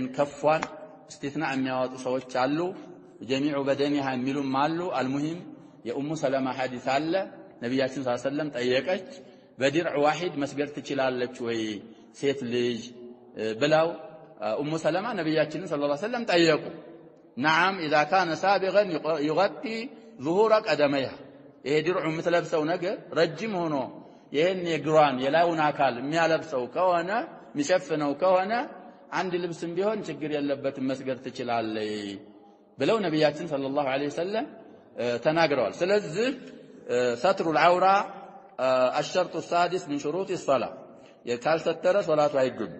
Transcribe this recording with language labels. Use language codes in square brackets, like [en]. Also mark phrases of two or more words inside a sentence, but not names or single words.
[am] ከፏን استثناء የሚያወጡ ሰዎች አሉ [ar] جميع بدنها [am] የሚሉም አሉ አልሙሂም የኡሙ ሰለማ ሐዲስ አለ ነብያችን [ar] صلى الله عليه وسلم [am] ጠየቀች በዲርዕ ዋሂድ መስገድ ትችላለች ወይ ሴት ልጅ ብለው ኡሙ ሰለማ ነብያችን [ar] صلى الله عليه وسلم [am] ጠየቁ [ar] نعم اذا كان سابغا يغطي ظهور قدميها [am] ይሄ ዲርዑ የምትለብሰው ነገር ረጅም ሆኖ ይሄን የግራን የላዩን አካል የሚያለብሰው ከሆነ የሚሸፍነው ከሆነ አንድ ልብስም ቢሆን ችግር የለበትም መስገድ ትችላለች ብለው ነብያችን [ar] صلى الله عليه وسلم [am] ተናግረዋል ስለዚህ [ar] ستر العورة الشرط السادس من شروط الصلاة [am] የካልሰተረ ሶላቱ አይገኝም